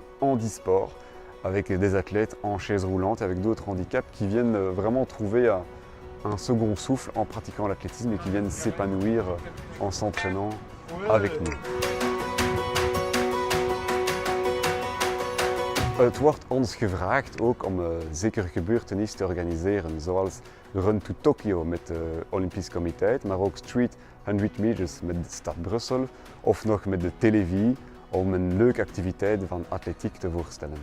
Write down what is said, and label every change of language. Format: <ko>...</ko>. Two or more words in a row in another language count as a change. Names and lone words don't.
<fr>handisport avec des athlètes en chaise roulante, avec d'autres handicaps qui viennent vraiment trouver un second souffle en pratiquant l'athlétisme et qui viennent s'épanouir en s'entraînant avec nous.</fr> <nl>Het wordt ons gevraagd ook om zeker gebeurtenissen te organiseren, zoals de Run to Tokyo met het Olympisch Comité, maar ook Street 100 meters met de stad Brussel of nog met de Télévie om een leuke activiteit van atletiek te voorstellen.</nl>